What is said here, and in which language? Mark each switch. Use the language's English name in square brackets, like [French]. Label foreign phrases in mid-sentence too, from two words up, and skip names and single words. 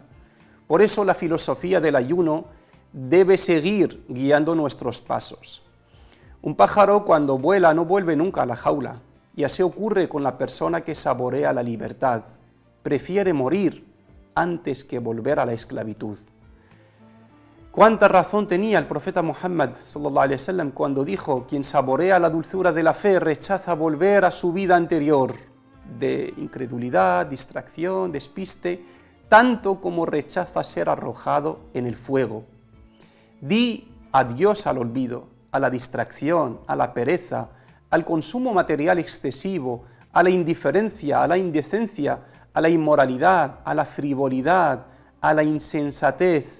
[Spanish] Por eso la filosofía del ayuno debe seguir guiando nuestros pasos. Un pájaro cuando vuela no vuelve nunca a la jaula, y así ocurre con la persona que saborea la libertad. Prefiere morir antes que volver a la esclavitud. ¿Cuánta razón tenía el profeta Muhammad [Arabic] صلى الله عليه وسلم [Spanish] cuando dijo: quien saborea la dulzura de la fe rechaza volver a su vida anterior de incredulidad, distracción, despiste, tanto como rechaza ser arrojado en el fuego? Di adiós al olvido, a la distracción, a la pereza, al consumo material excesivo, a la indiferencia, a la indecencia, a la inmoralidad, a la frivolidad, a la insensatez.